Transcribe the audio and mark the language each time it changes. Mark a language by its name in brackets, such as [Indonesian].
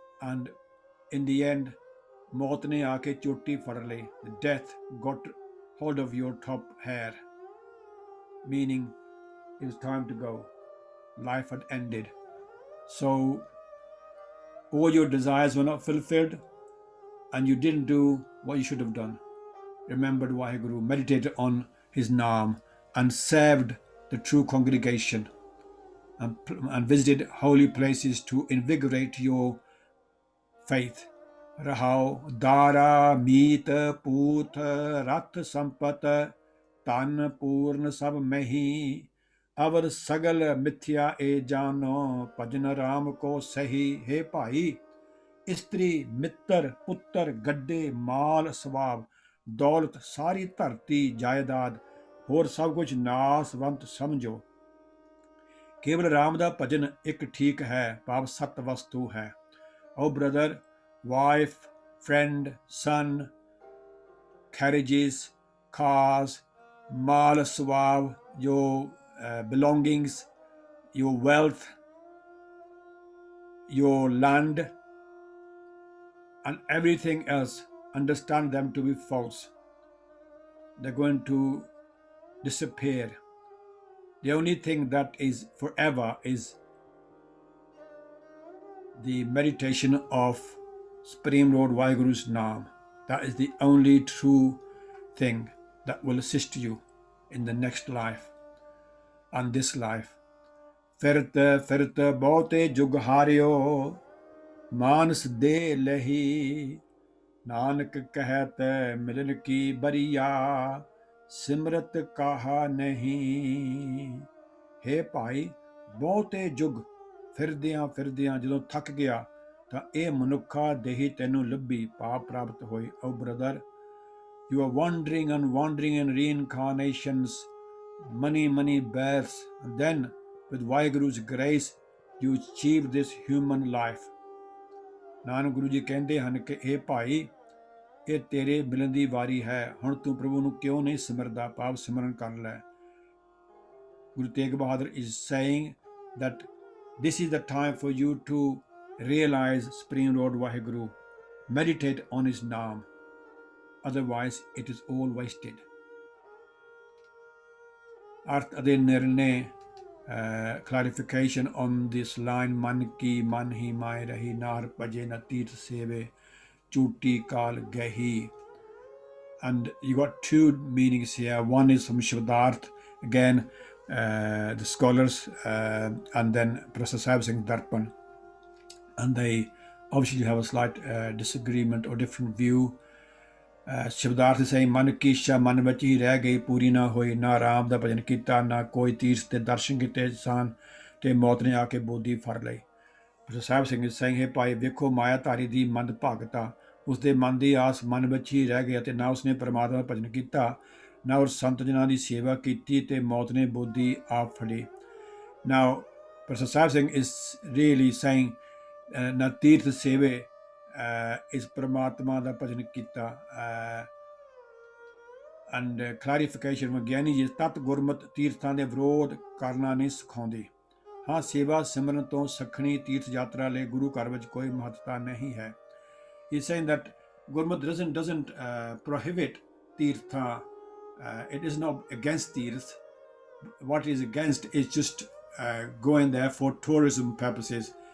[English] And in the end, [Punjabi] ਮੌਤ ਨੇ ਆ ਕੇ ਚੋਟੀ ਫੜ ਲਈ। [English] Death got hold of your top hair, meaning it was time to go. Life had ended. So all your desires were not fulfilled and you didn't do what you should have done. Remembered Waheguru, meditated on his Naam and served the true congregation and visited holy places to invigorate your faith. [Punjabi] Rahao Dara Meet Poot Rat Sampat Tan Purn Sab Mehi Avar Sagal Mithya E Jano Bhajan Ram Ko Sahi. He Bhai, ਇਸਤਰੀ ਮਿੱਤਰ ਪੁੱਤਰ ਗੱਡੇ ਮਾਲ ਸਵਾਬ ਦੌਲਤ ਸਾਰੀ ਧਰਤੀ ਜਾਇਦਾਦ ਹੋਰ ਸਭ ਕੁਝ ਨਾਸਵੰਤ ਸਮਝੋ। ਕੇਵਲ ਰਾਮ ਦਾ ਭਜਨ ਇੱਕ ਠੀਕ ਹੈ, ਭਾਵ ਸਤ ਵਸਤੂ ਹੈ। [English] o brother, wife, friend, son, carriages, cars, [Punjabi] mall swab, [English] your belongings, your wealth, your land, and everything else, understand them to be false. They're going to disappear. The only thing that is forever is the meditation of Supreme Lord Vaheguru's Naam. That is the only true thing that will assist you in the next life and this life. [Punjabi] Firt firt bahute jug haryo ਮਾਨਸ ਦੇ ਲਹੀ ਨਾਨਕ ਕਹਿਤ ਮਿਲਨ ਕੀ ਬਰੀਆ ਸਿਮਰਤ ਕਾਹਾ ਨਹੀਂ। ਹੇ ਭਾਈ, ਬਹੁਤੇ ਯੁੱਗ ਫਿਰਦਿਆਂ ਫਿਰਦਿਆਂ ਜਦੋਂ ਥੱਕ ਗਿਆ ਤਾਂ ਇਹ ਮਨੁੱਖਾ ਦੇਹੀ ਤੈਨੂੰ ਲੱਭੀ, ਪਾਪ ਪ੍ਰਾਪਤ ਹੋਈ। [English] O brother, you are wandering in reincarnations, many births, and then with Vaheguru's grace you achieve this human life. [Punjabi] Nanak Guru ji ਕਹਿੰਦੇ ਹਨ ਕਿ ਇਹ ਭਾਈ, ਇਹ ਤੇਰੇ ਮਿਲਣ ਦੀ ਵਾਰੀ ਹੈ, ਹੁਣ ਤੂੰ ਪ੍ਰਭੂ ਨੂੰ ਕਿਉਂ ਨਹੀਂ ਸਿਮਰਦਾ, ਭਾਵ ਸਿਮਰਨ ਕਰ ਲੈ। [English] Guru Tegh Bahadur is saying that this is the time for you to realize Supreme Lord Vaheguru, meditate on his Naam, otherwise it is all wasted. [Punjabi] ਅਰਥ ਅਤੇ ਨਿਰਣੇ [English] clarification on this line, [Punjabi] man ki man hi mai rahi nar paje na teerth seve chuti kal gahi. [English] And you got two meanings here. One is from Shabad, again the scholars, and then Professor Sahib Singh Darpan, and they obviously have a slight disagreement or different view. [Punjabi] ਸ਼ਬਦਾਰਥ ਸਹੀ ਮਨ ਕੀ ਇੱਛਾ ਮਨ ਵਿੱਚ ਹੀ ਰਹਿ ਗਈ, ਪੂਰੀ ਨਾ ਹੋਈ, ਨਾ ਰਾਮ ਦਾ ਭਜਨ ਕੀਤਾ, ਨਾ ਕੋਈ ਤੀਰਥ ਤੇ ਦਰਸ਼ਨ ਕੀਤੇ ਸਨ, ਤੇ ਮੌਤ ਨੇ ਆ ਕੇ ਬੋਦੀ ਫੜ ਲਈ। ਸਾਹਿਬ ਸਿੰਘ ਸਿੰਘ ਹੈ ਭਾਈ, ਵੇਖੋ ਮਾਇਆਧਾਰੀ ਦੀ ਮੰਦ ਭਾਗਤਾ, ਉਸਦੇ ਮਨ ਦੀ ਆਸ ਮਨ ਵਿੱਚ ਹੀ ਰਹਿ ਗਈ ਅਤੇ ਨਾ ਉਸਨੇ ਪਰਮਾਤਮਾ ਦਾ ਭਜਨ ਕੀਤਾ, ਨਾ ਉਸ ਸੰਤ ਜਨਾਂ ਦੀ ਸੇਵਾ ਕੀਤੀ, ਤੇ ਮੌਤ ਨੇ ਬੋਦੀ ਆਪ ਫੜੀ। [English] Now, Professor Sahib Singh is really saying na [Punjabi] ਤੀਰਥ ਸੇਵੇ [English] is [Punjabi] ਪਰਮਾਤਮਾ ਦਾ ਭਜਨ ਕੀਤਾ। [English] and clarification from [Punjabi] Giani ji, ਤਤ ਗੁਰਮਤ ਤੀਰਥਾਂ ਦੇ ਵਿਰੋਧ ਕਰਨਾ ਨਹੀਂ ਸਿਖਾਉਂਦੀ। ਹਾਂ, ਸੇਵਾ ਸਿਮਰਨ ਤੋਂ ਸਖਣੀ ਤੀਰਥ ਯਾਤਰਾ ਲਈ ਗੁਰੂ ਘਰ ਵਿੱਚ ਕੋਈ ਮਹੱਤਤਾ ਨਹੀਂ ਹੈ। [English] He's saying that Gurmat doesn't prohibit tirtha. It is not against tirth. What is against is just going there for tourism purposes.